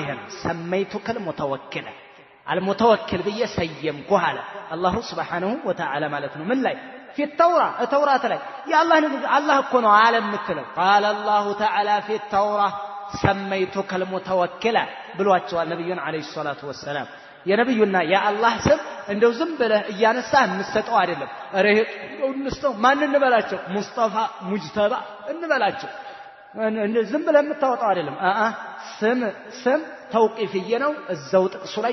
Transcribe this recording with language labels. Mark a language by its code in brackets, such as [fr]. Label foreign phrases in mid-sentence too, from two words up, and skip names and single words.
[am] ነው [ar] سميتك المتوكل المتوكل [am] በየሰየምኩ አለ አላህ [ar] سبحانه وتعالى [am] ማለት ነው ምን ላይ [ar] في التوراة [am] ላይ ያላህ ንግግር አላህ እኮ ነው ዓለም ምትለው [ar] قال الله تعالى في التوراة سميتك المتوكل [am] ብሏቸዋል ነብዩን [ar] عليه الصلاة والسلام [am] የነብዩና የአላህ ስም እንደው ዝም ብለህ እያነሳህ እንሰጠው አይደለም ረህ እንስተው ማን እንበላቸው ሙስጠፋ ሙጅተባ እንበላቸው እንደ ዝም ብለህ የምታወጣው አይደለም ስም ተውቂፍዬ ነው እዛው ጥቅሱ ላይ